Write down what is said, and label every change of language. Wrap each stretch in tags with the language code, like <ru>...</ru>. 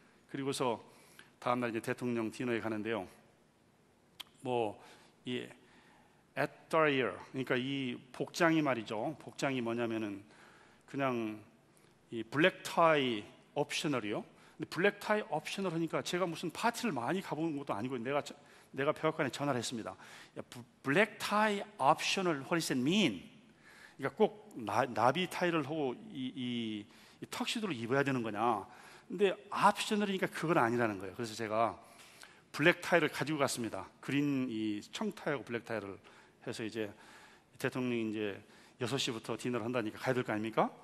<ko>그리고서 다음날 이제 대통령 디너에 가는데요. 뭐 이 attire 그러니까 이 복장이 말이죠. 복장이 뭐냐면은 그냥 이 블랙 타이 옵셔널이요. 근데 블랙 타이 옵셔널 하니까 제가 무슨 파티를 많이 가본 것도 아니고 내가 백악관에 전화를 했습니다. 블랙 타이 옵셔널</ko> <en>what does it mean?</en> <ko>그러니까 꼭 나비 타이를 하고 이 턱시도를 입어야 되는 거냐? 근데 옵셔널이니까 그건 아니라는 거예요. 그래서 제가 블랙 타이를 가지고 갔습니다. 그린 이 청타이하고 블랙 타이를 해서 이제 대통령이 이제 6시부터 디너를 한다니까 가야 될 거 아닙니까?</ko>